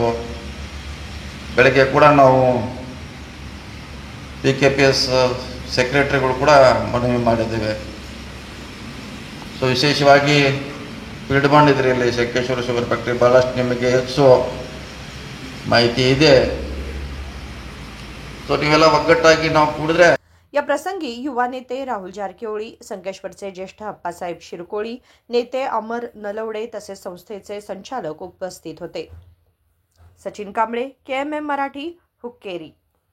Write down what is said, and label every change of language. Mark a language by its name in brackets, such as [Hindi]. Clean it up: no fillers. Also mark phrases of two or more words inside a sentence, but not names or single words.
[Kannada] ಬೆಳಗ್ಗೆ ಕೂಡ ನಾವು PKPS ಸೆಕ್ರೆಟ್ರಿಗಳು ಕೂಡ ಮನವಿ ಮಾಡಿದ್ದೇವೆ. ಸೊ ವಿಶೇಷವಾಗಿ ಫೀಲ್ಡ್ ಮಾಡಿದ್ರಿ ಇಲ್ಲಿ ಶಂಕೇಶ್ವರ ಶುಗರ್ ಫ್ಯಾಕ್ಟ್ರಿ, ಭಾಳಷ್ಟು ನಿಮಗೆ ಹೆಚ್ಚು ಮಾಹಿತಿ ಇದೆ. ಸೊ ನೀವೆಲ್ಲ ಒಗ್ಗಟ್ಟಾಗಿ ನಾವು ಕೂಡಿದ್ರೆ. [Marathi] या प्रसंगी युवा नेते राहुल जारकिहोळी, संकेश्वरचे ज्येष्ठ अप्पासाहेब शिरकोळी, नेते अमर नलवडे तसेच संस्थेचे संचालक उपस्थित होते. सचिन कांबळे, KMM मराठी, हुक्केरी.